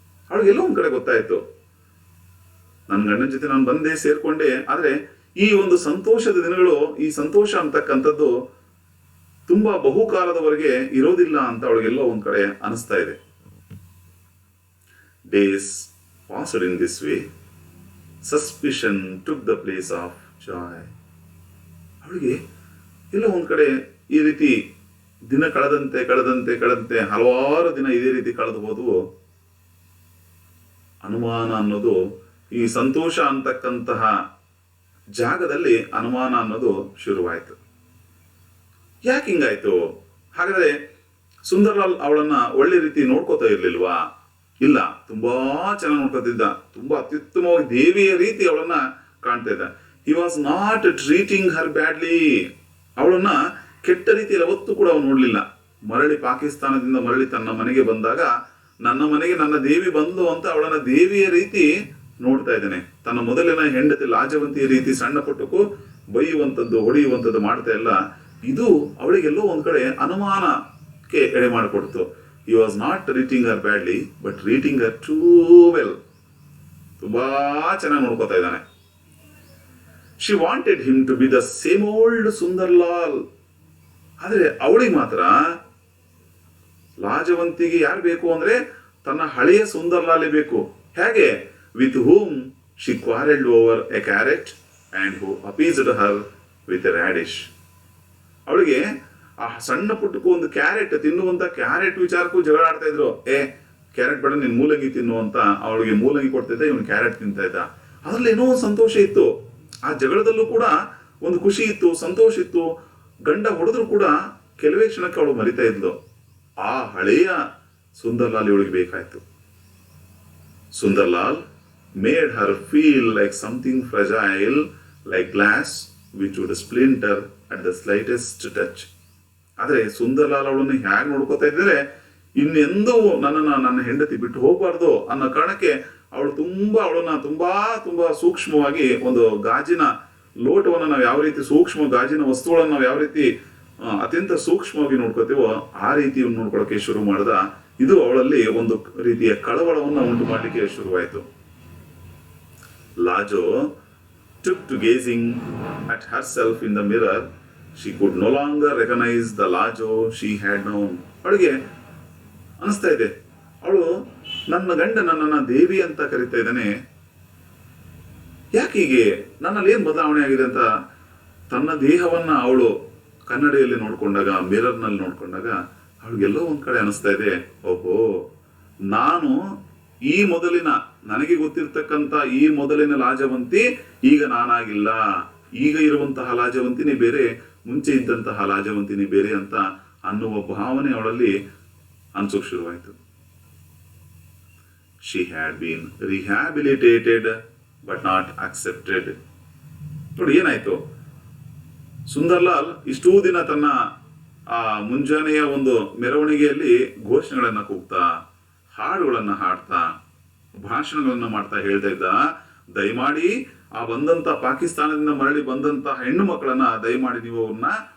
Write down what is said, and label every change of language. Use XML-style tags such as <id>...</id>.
<kn>ಅವಳಿಗೆಲ್ಲೋ ಒಂದ್ ಕಡೆ ಗೊತ್ತಾಯ್ತು, ನನ್ನ ಗಂಡನ ಜೊತೆ ನಾನು ಬಂದೇ ಸೇರ್ಕೊಂಡೆ, ಆದ್ರೆ ಈ ಒಂದು ಸಂತೋಷದ ದಿನಗಳು, ಈ ಸಂತೋಷ ಅಂತಕ್ಕಂಥದ್ದು ತುಂಬಾ ಬಹುಕಾಲದವರೆಗೆ ಇರೋದಿಲ್ಲ ಅಂತ ಅವಳಿಗೆಲ್ಲೋ ಒಂದ್ ಕಡೆ ಅನಿಸ್ತಾ ಇದೆ.</kn> <en>Days passed in this way. Suspicion took the place of joy.</en> <kn>ಅವಳಿಗೆ ಎಲ್ಲೋ ಒಂದ್ ಕಡೆ ಈ ರೀತಿ ದಿನ ಕಳೆದಂತೆ ಹಲವಾರು ದಿನ ಇದೇ ರೀತಿ ಕಳೆದು ಹೋದವು. ಅನುಮಾನ ಅನ್ನೋದು, ಈ ಸಂತೋಷ ಅಂತಕ್ಕಂತಹ ಜಾಗದಲ್ಲಿ ಅನುಮಾನ ಅನ್ನೋದು ಶುರುವಾಯಿತು. ಯಾಕೆ ಹಿಂಗಾಯ್ತು? ಹಾಗಾದ್ರೆ ಸುಂದರ್ಲಾಲ್ ಅವಳನ್ನ ಒಳ್ಳೆ ರೀತಿ ನೋಡ್ಕೋತಾ ಇರ್ಲಿಲ್ವಾ? ಇಲ್ಲ, ತುಂಬಾ ಚೆನ್ನಾಗಿ ನೋಡ್ಕೊತಿದ್ದ, ತುಂಬಾ ಅತ್ಯುತ್ತಮವಾಗಿ ದೇವಿಯ ರೀತಿ ಅವಳನ್ನ ಕಾಣ್ತಾ ಇದ್ದ.</kn> <en>He was not treating her badly.</en> <kn>ಅವಳನ್ನ ಕೆಟ್ಟ ರೀತಿಯಲ್ಲಿ ಯಾವತ್ತೂ ಕೂಡ ಅವನು ನೋಡ್ಲಿಲ್ಲ. ಪಾಕಿಸ್ತಾನದಿಂದ ಮರಳಿ ತನ್ನ ಮನೆಗೆ ಬಂದಾಗ, ನನ್ನ ಮನೆಗೆ ನನ್ನ ದೇವಿ ಬಂದು ಅಂತ ಅವಳನ್ನ ದೇವಿಯ ರೀತಿ ನೋಡ್ತಾ ಇದ್ದಾನೆ. ತನ್ನ ಮೊದಲಿನ ಹೆಂಡತಿ ಲಾಜವಂತಿಯ ರೀತಿ ಸಣ್ಣ ಪುಟ್ಟಕ್ಕೂ ಬೈಯುವಂಥದ್ದು, ಹೊಡೆಯುವಂಥದ್ದು ಮಾಡ್ತಾ ಇಲ್ಲ. ಇದು ಅವಳಿಗೆಲ್ಲೋ ಒಂದ್ ಕಡೆ ಅನುಮಾನಕ್ಕೆ ಎಡೆ ಮಾಡಿಕೊಡ್ತು.</kn> <en>He was not treating her badly, but treating her too well.</en> <kn>ತುಂಬಾ ಚೆನ್ನಾಗಿ ನೋಡ್ಕೋತಾ ಇದ್ದಾನೆ.</kn> <en>She wanted him to be the same old Sundarlal.</en> <kn>ಆದ್ರೆ ಅವಳಿಗೆ ಮಾತ್ರ, ಲಾಜವಂತಿಗೆ ಯಾರು ಬೇಕು ಅಂದ್ರೆ ತನ್ನ ಹಳೆಯ ಸುಂದರ್ಲಾಲೇ ಬೇಕು. ಹೇಗೆ?</kn> <en>With whom she quarreled over a carrot and who appeased her with a radish.</en> <kn>ಅವಳಿಗೆ ಆ ಸಣ್ಣ ಪುಟ್ಟಕ್ಕೂ ಒಂದು ಕ್ಯಾರೆಟ್ ತಿನ್ನುವಂತ ಕ್ಯಾರೆಟ್ ವಿಚಾರಕ್ಕೂ ಜಗಳ ಆಡ್ತಾ ಇದ್ರು. ಕ್ಯಾರೆಟ್ ಬೇಡ, ನೀನ್ ಮೂಲಂಗಿ ತಿನ್ನು ಅಂತ ಅವಳಿಗೆ ಮೂಲಂಗಿ ಕೊಡ್ತಿದ್ದ, ಇವನು ಕ್ಯಾರೆಟ್ ತಿಂತಾ ಇದ್ದ. ಅದ್ರಲ್ಲಿ ಏನೋ ಒಂದು ಸಂತೋಷ ಇತ್ತು. ಆ ಜಗಳದಲ್ಲೂ ಕೂಡ ಒಂದು ಖುಷಿ ಇತ್ತು, ಸಂತೋಷ ಇತ್ತು. ಗಂಡ ಹೊಡೆದ್ರು ಕೂಡ ಕೆಲವೇ ಕ್ಷಣಕ್ಕೆ ಅವಳು ಮರಿತಾ ಇದ್ಲು. ಆ ಹಳೆಯ ಸುಂದರ್ಲಾಲ್ ಇವಳಿಗೆ ಬೇಕಾಯ್ತು.</kn> <en>Sundarlal made her feel like something fragile, like glass which would splinter at the slightest touch.</en> <kn>ಆದರೆ ಸುಂದರ್ಲಾಲ್ ಅವಳನ್ನು ಹೇಗೆ ನೋಡ್ಕೋತಾ ಇದ್ದಾರೆ, ಇನ್ನೆಂದೂ ನನ್ನ ಹೆಂಡತಿ ಬಿಟ್ಟು ಹೋಗಬಾರ್ದು ಅನ್ನೋ ಕಾರಣಕ್ಕೆ ಅವಳನ್ನ ತುಂಬಾ ತುಂಬಾ ಸೂಕ್ಷ್ಮವಾಗಿ ಒಂದು ಗಾಜಿನ ಲೋಟವನ್ನು ನಾವು ಯಾವ ರೀತಿ ಸೂಕ್ಷ್ಮ ಗಾಜಿನ ವಸ್ತುಗಳನ್ನು ನಾವು ಯಾವ ರೀತಿ ಅತ್ಯಂತ ಸೂಕ್ಷ್ಮವಾಗಿ ನೋಡ್ಕೋತೀವೋ ಆ ರೀತಿ ನೋಡ್ಕೊಳ್ಳೋಕೆ ಶುರು ಮಾಡ್ದ. ಇದು ಅವಳಲ್ಲಿ ಒಂದು ರೀತಿಯ ಕಳವಳವನ್ನು ಉಂಟು ಮಾಡಲಿಕ್ಕೆ ಶುರುವಾಯಿತು.</kn> <en>Lajo took to gazing at herself in the mirror. She could no longer recognize the Lajo she had known.</en> <kn>ಅವಳಿಗೆ ಅನಿಸ್ತಾ ಇದೆ, ಅವಳು ನನ್ನ ಗಂಡ ನನ್ನನ್ನು ದೇವಿ ಅಂತ ಕರಿತಾ ಇದ್ದಾನೆ, ಯಾಕೀಗೆ ನನ್ನಲ್ಲಿ ಏನು ಬದಲಾವಣೆ ಆಗಿದೆ ಅಂತ ತನ್ನ ದೇಹವನ್ನ ಅವಳು ಕನ್ನಡಿಯಲ್ಲಿ ನೋಡ್ಕೊಂಡಾಗ, ಮಿರರ್ನಲ್ಲಿ ನೋಡ್ಕೊಂಡಾಗ ಅವಳಿಗೆಲ್ಲೋ ಒಂದ್ ಕಡೆ ಅನಿಸ್ತಾ ಇದೆ, ಓಹೋ, ನಾನು ಈ ಮೊದಲಿನ ನನಗೆ ಗೊತ್ತಿರ್ತಕ್ಕಂಥ ಈ ಮೊದಲಿನ ಲಾಜವಂತಿ ಈಗ ನಾನಾಗಿಲ್ಲ, ಈಗ ಇರುವಂತಹ ಲಾಜವಂತಿನೇ ಬೇರೆ, ಮುಂಚೆ ಇದ್ದಂತಹ ಲಾಜವಂತಿನೇ ಬೇರೆ ಅಂತ ಅನ್ನುವ ಭಾವನೆ ಅವಳಲ್ಲಿ ಅನ್ಸೋಕ್ ಶುರುವಾಯಿತು.</kn> <en>She had been rehabilitated but not accepted.</en> <kn>ನೋಡಿ ಏನಾಯ್ತು, ಸುಂದರ್ಲಾಲ್ ಇಷ್ಟೂ ದಿನ ತನ್ನ ಆ ಮುಂಜಾನೆಯ ಒಂದು ಮೆರವಣಿಗೆಯಲ್ಲಿ ಘೋಷಣೆಗಳನ್ನ ಕೂಗ್ತಾ, ಹಾಡುಗಳನ್ನ ಹಾಡ್ತಾ, ಭಾಷಣಗಳನ್ನ ಮಾಡ್ತಾ ಹೇಳ್ತಾ ಇದ್ದ, ದಯಮಾಡಿ ಆ ಬಂದಂತ ಪಾಕಿಸ್ತಾನದಿಂದ ಮರಳಿ ಬಂದಂತ ಹೆಣ್ಣು ಮಕ್ಕಳನ್ನ ದಯಮಾಡಿ ನೀವು ಅವ್ರನ್ನ</kn>